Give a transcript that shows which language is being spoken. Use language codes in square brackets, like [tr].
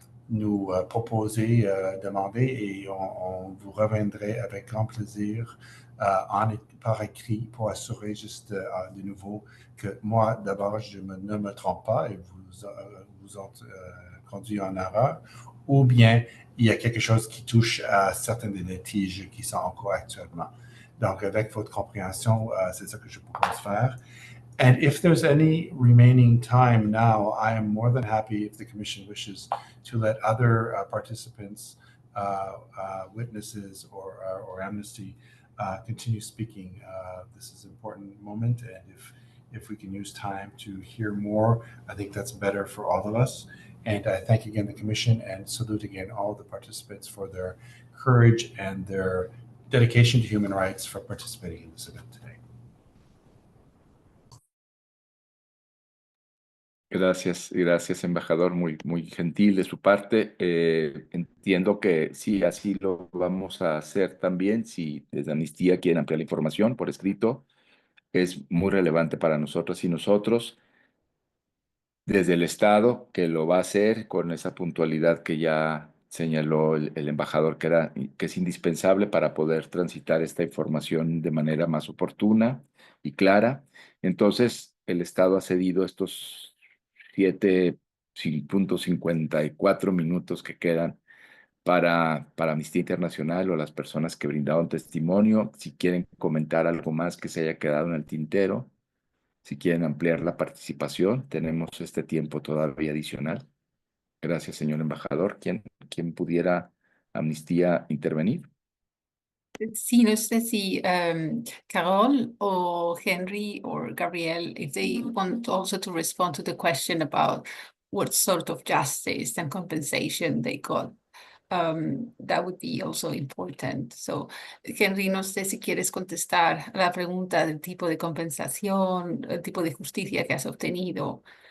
[fr] nous proposer, demander, et on vous reviendrait avec grand plaisir par écrit pour assurer juste de nouveau que moi, d'abord, ne me trompe pas et vous ont conduit en erreur, ou bien il y a quelque chose qui touche à certains des litiges qui sont en cours actuellement. Donc, avec votre compréhension, c'est ça que je propose faire. [en] And if there's any remaining time now, I am more than happy, if the Commission wishes, to let other participants, witnesses, or Amnesty continue speaking. This is an important moment, and if we can use time to hear more, I think that's better for all of us. And I thank again the Commission and salute again all the participants for their courage and their dedication to human rights for participating in this event today. [es] Gracias, gracias, embajador, muy, muy gentil de su parte. Entiendo que sí, así lo vamos a hacer también. Si desde Amnistía quieren ampliar la información por escrito, es muy relevante para nosotros y nosotros. Desde el Estado, que lo va a hacer con esa puntualidad que ya señaló el embajador, que es indispensable para poder transitar esta información de manera más oportuna y clara. Entonces, el Estado ha cedido estos 7.54 minutos que quedan para Amnistía Internacional o las personas que brindaron testimonio. Si quieren comentar algo más que se haya quedado en el tintero, si quieren ampliar la participación, tenemos este tiempo todavía adicional. Gracias, señor embajador. ¿Quién pudiera Amnistía intervenir? Sí, no sé si [en] Carol or Henry or Gabriel, if they want also to respond to the question about what sort of justice and compensation they got. That would be also important. [es] So, Henry, no sé si quieres contestar a la pregunta del tipo de compensación, el tipo de justicia que has obtenido.